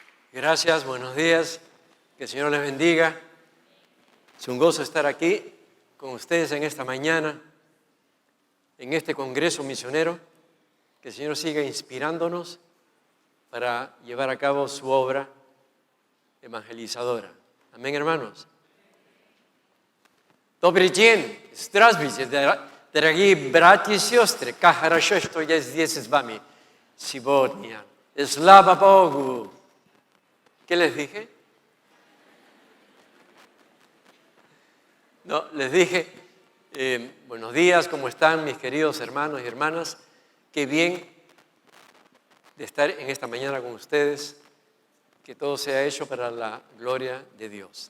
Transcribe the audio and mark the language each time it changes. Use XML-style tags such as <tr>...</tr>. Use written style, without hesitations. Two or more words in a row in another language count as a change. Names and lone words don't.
<es>Gracias, buenos días, que el Señor les bendiga. Es un gozo estar aquí con ustedes en esta mañana, en este congreso misionero. Que el Señor siga inspirándonos para llevar a cabo su obra evangelizadora. Amén, hermanos.</es> <pl>Dobry dzień,</pl> <ru>здравствуйте, дорогие братья и сестры. Как хорошо, что я здесь с вами сегодня. Слава Богу.</ru> <es>¿Qué les dije? No, les dije, buenos días, ¿cómo están mis queridos hermanos y hermanas? Qué bien de estar en esta mañana con ustedes, que todo sea hecho para la gloria de Dios.</es>